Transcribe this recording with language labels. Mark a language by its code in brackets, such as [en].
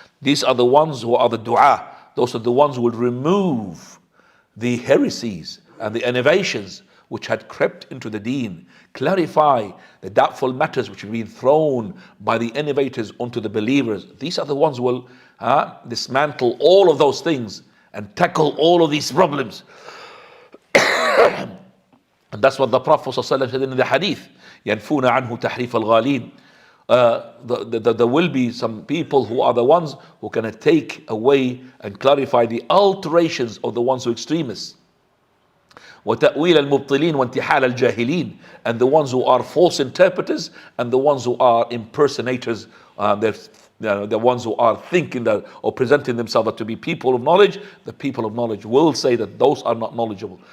[en] These are the ones who are the du'a. Those are the ones who will remove the heresies and the innovations which had crept into the deen, clarify the doubtful matters which have been thrown by the innovators onto the believers. These are the ones who will dismantle all of those things and tackle all of these problems. And that's what the Prophet ﷺ said in the hadith. [ar] يَنْفُونَ عَنْهُ تَحْرِيفَ الْغَالِينَ. [en] There will be some people who are the ones who can take away and clarify the alterations of the ones who are extremists. [ar] وَتَأْوِيلَ الْمُبْطِلِينَ وَانْتِحَالَ الْجَاهِلِينَ. [en] And the ones who are false interpreters and the ones who are impersonators. The ones who are thinking that or presenting themselves to be people of knowledge, the people of knowledge will say that those are not knowledgeable.